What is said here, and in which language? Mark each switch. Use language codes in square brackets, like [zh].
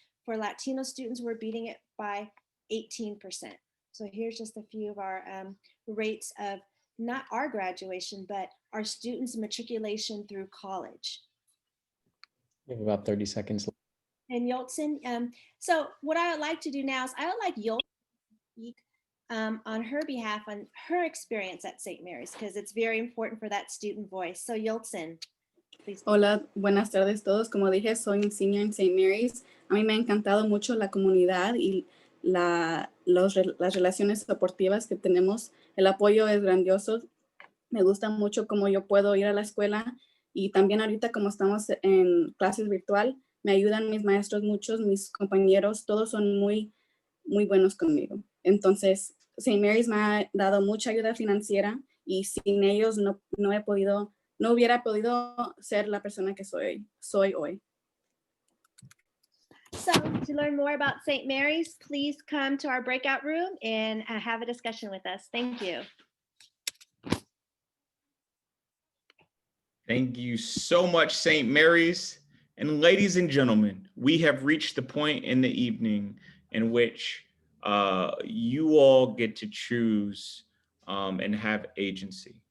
[en] For Latino students, we're beating it by 18%. So here's just a few of our rates of not our graduation, but our students' matriculation through college. You have about 30 seconds left. And Yoltsin, so what I would like to do now is I would like Yoltsin to speak on her behalf on her experience at St. Mary's, because it's very important for that student voice. So Yoltsin, please. [es] Hola, buenas tardes todos. Como dije, soy un senior en St. Mary's. A mí me ha encantado mucho la comunidad y las relaciones deportivas que tenemos. El apoyo es grandioso. Me gusta mucho cómo yo puedo ir a la escuela, y también ahorita como estamos en clases virtual, me ayudan mis maestros, muchos, mis compañeros, todos son muy, muy buenos conmigo. Entonces, St. Mary's me ha dado mucha ayuda financiera, y sin ellos no hubiera podido ser la persona que soy hoy. [en] So to learn more about St. Mary's, please come to our breakout room and have a discussion with us. Thank you. Thank you so much, St. Mary's. And ladies and gentlemen, we have reached the point in the evening in which you all get to choose and have agency.